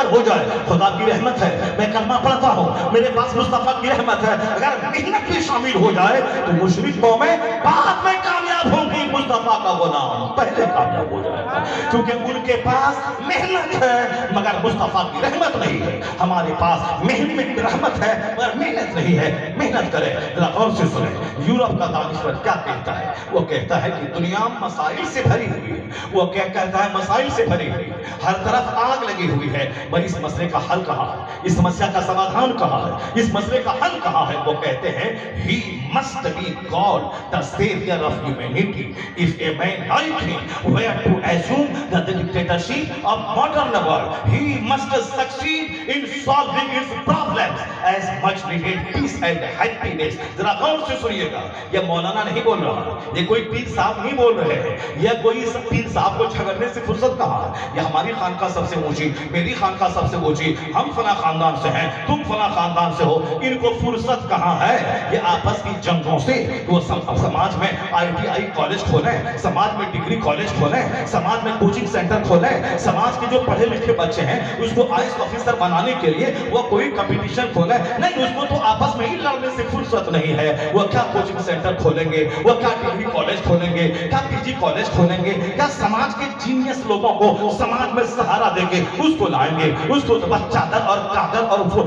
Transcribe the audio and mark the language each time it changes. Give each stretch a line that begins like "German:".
Urdu: اگر ہو جائے خدا کی رحمت ہے، میں کلمہ پڑھتا ہوں، میرے پاس مصطفیٰ کی رحمت ہے، اگر محنت بھی شامل ہو جائے تو مشرک قومیں بعد میں کامیاب ہوں گی، مصطفیٰ کا غلام پہلے کامیاب ہو جائے گا، کیونکہ ان کے پاس محنت ہے مگر مصطفیٰ کی رحمت نہیں ہے۔ ہمارے پاس محنت رحمت ہے مگر محنت نہیں ہے۔ محنت کرے، ذرا غور سے سنیں، یورپ کا دانشور کیا کہتا ہے؟ وہ کہتا ہے کہ دنیا مسائل سے بھری ہوئی ہے، وہ کیا کہتا ہے؟ مسائل سے بھری ہوئی ہے، ہر طرف آگ لگی ہوئی ہے، بھئی اس مسئلے کا حل کہاں ہے؟ اس مسئلہ کا سمادھان کہاں ہے؟ اس مسئلے کا حل کہاں ہے؟ وہ کہتے ہیں
English: he must be God, the savior of humanity. If a man like him were to assume the dictatorship of modern world, he must succeed in solving its problems as much needed peace and happiness.
Urdu: ذرا غور سے سنیے گا، یہ مولانا نہیں بول رہا، یہ کوئی پیر صاحب نہیں بول رہے ہیں، یہ کوئی پیر صاحب کو جھگڑنے سے فرصت کہاں ہے؟ یہ ہماری خانقاہ سب سے اونچی، میری خانقاہ سب سے اونچی، ہم فلاں خاندان سے ہیں، تم فلاں خاندان سے ہو، ان کو فرصت کہاں ہے؟ یہ آپس کی جنگوں سے وہ سماج میں ITI کالج کھولیں، سماج میں ڈگری کالج کھولیں، سماج میں کوچنگ سینٹر کھولیں، سماج کے جو پڑھے لکھے بچے ہیں اس کو IAS آفیسر بنانے کے لیے وہ کوئی کمپٹیشن کھولیں، نہیں، اس کو تو آپس میں ہی لڑنے سے فرصت نہیں ہے۔ وہ کیا کوچنگ سینٹر کھولیں گے، وہ کیا ڈگری کالج کھولیں گے، کیا PG کالج کھولیں گے، کیا سماج کے جینیس لوگوں کو سماج میں سہارا دے کے اس کو لائیں گے؟ اس کو چادر اور کاغذ اور